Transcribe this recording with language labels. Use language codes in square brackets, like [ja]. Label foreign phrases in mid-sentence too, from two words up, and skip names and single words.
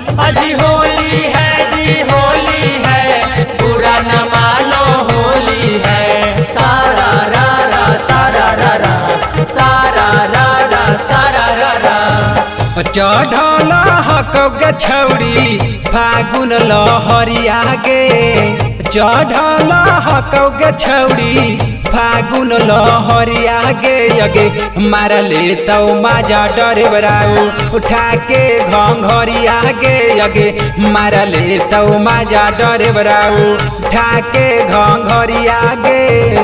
[hi] जी होली है बुरा न मानो होली है। सारा रा रा सारा रा रा सारा रा रा सारा रा रा। [anp] चढ़ल हक गे छौड़ी फागुन लहरिया गे, चढ़ल हक गे छौड़ी फागुन लहरिया गे यगे मारले तौ माजा डरे बराऊ उठा के घंघरिया गे यगे मारले तौ माजा डरे बराऊ उठा के घंघरिया गे।